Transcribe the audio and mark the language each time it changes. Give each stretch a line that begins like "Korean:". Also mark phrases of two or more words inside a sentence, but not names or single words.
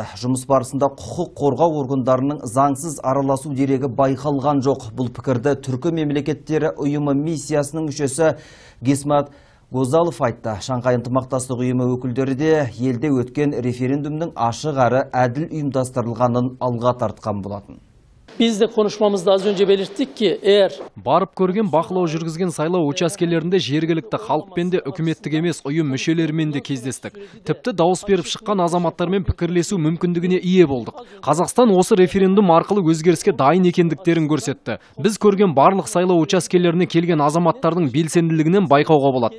Kazakh: Жұмыс барысында құқық қорғау органдарының заңсыз араласу дерегі байқалған жоқ. Бұл пікірді Түркі мемлекеттері ұйымы миссиясының мүшесі Гесмат Гозалов айтты. Шанхай ынтымақтастық ұйымы өкілдері де елде өткен референдумның ашық әрі әділ ұйымдастырылғанын алға тартқан болатын.
Turkish: Biz de konuşmamızda az önce belirttik ki eğer
Kazakh: барып көрген бақылау жүргізген сайлау учаскелерінде жергілікті халықпен де үкіметтік емес ұйым мүшелерімен де кездестік. Тіпті дауыс беріп шыққан азаматтармен пікірлесу мүмкіндігіне ие болдық. Қазақстан осы референдум арқылы өзгеріске дайын екендіктерін көрсетті. Біз көрген барлық сайлау учаскелеріне келген азаматтардың белсенділігінен байқауға болады.